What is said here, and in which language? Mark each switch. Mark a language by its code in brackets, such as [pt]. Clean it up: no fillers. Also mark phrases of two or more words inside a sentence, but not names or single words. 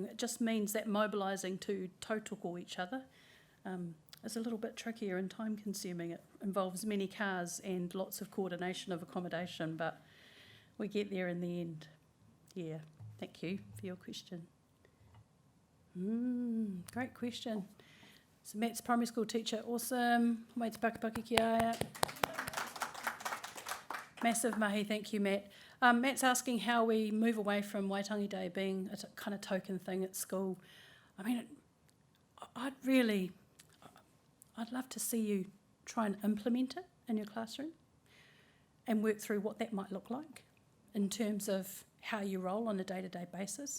[en] It just means that mobilising to tautoko each other is a little bit trickier and time consuming. It involves many cars and lots of coordination of accommodation, but we get there in the end. Yeah, thank you for your question. Great question. So Matt's primary school teacher, awesome. [mi] Mai te pakapaki ki aia. Massive mahi, [en] thank you, Matt. Matt's asking how we move away from Waitangi Day being a kind of token thing at school. I mean, I'd love to see you try and implement it in your classroom and work through what that might look like in terms of how you roll on a day-to-day basis.